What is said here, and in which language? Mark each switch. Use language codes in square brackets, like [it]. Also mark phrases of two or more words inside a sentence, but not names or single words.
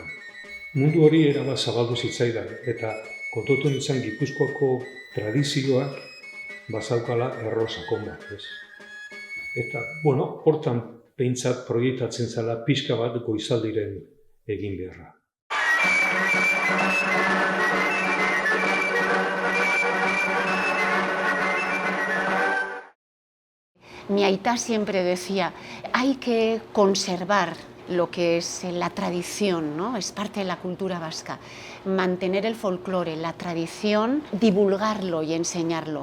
[eu] Mundu hori erabat zabaldu zitzaidan, eta kontutu nintzen Gipuzkoako tradizioak bazaukala erro sakon bat, ez? Eta, hortan behintzat proiektatzen zela pixka bat Goizaldiren egin beharra. [es] Mi aita siempre decía, hay que conservar lo que es la tradición, ¿no? Es parte de la cultura vasca. Mantener el folclore, la tradición, divulgarlo y enseñarlo.